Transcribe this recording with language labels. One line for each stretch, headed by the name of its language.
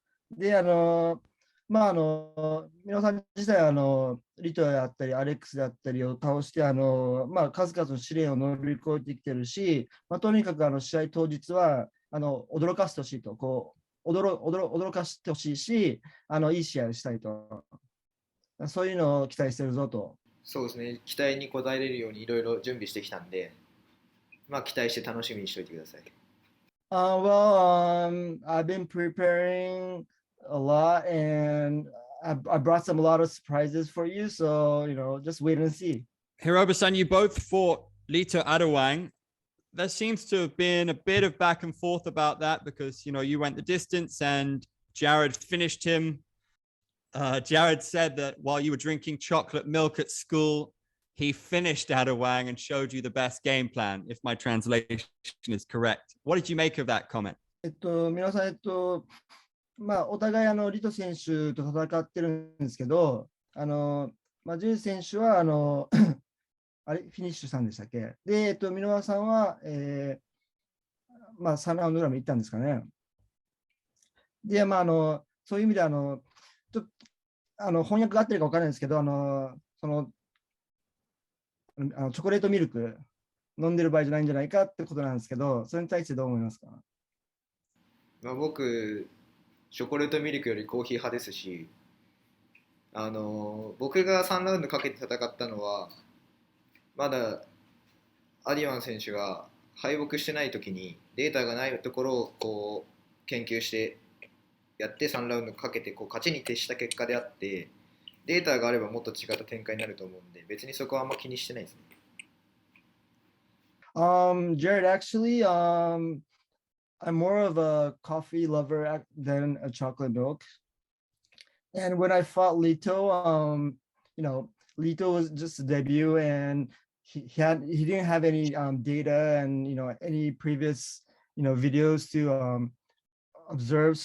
Japanese: で、皆さん自体リトであったり、アレックスであったりを倒して、数々の試練を乗り越えてきてるし、とにかく試合当日は驚かせてほしいと、驚かせてほしいし、いい試合をしたいと。そういうのを期待してるぞと。そうですね、期待に応えれるようにいろいろ準備してきたんで、期待して楽しみにしておいてください。
English: I've been preparing a lot, and I brought a lot of surprises for you. So, just wait and see. Hiroba-san, you both fought Lito Adewang. There seems to have been a bit of back and forth about that because, you went the distance and Jarred finished him. Jarred said that while you were drinking chocolate milk at school, he finished Adewang and showed you the best game plan, if my translation is correct. What did you make of that comment?
Japanese: 皆さん、お互いリト選手と戦ってるんですけど、ジェイ選手はあれ、フィニッシュしたんでしたっけ？で、ミノワさんは、3ラウンドぐらいも行ったんですかね。で、そういう意味で、ちょっと翻訳が合ってるか分からないんですけど、チョコレートミルク飲んでる場合じゃないんじゃないかってことなんですけど、それに対してどう思いますか？僕、チョコレートミルクよりコーヒー派ですし、僕が3ラウンドかけて戦ったのは、まだアディワン選手が敗北してない時にデータがないところを研究してやって3ラウンドかけて勝ちに徹した結果であって、データがあればもっと違った展開になると思うんで、別にそこはあんま気にしてないですね。
English: Jared, actually, I'm more of a coffee lover than a chocolate milk. And when I fought Lito, Lito was just a debut, and he didn't have any data and any previous videos to observe.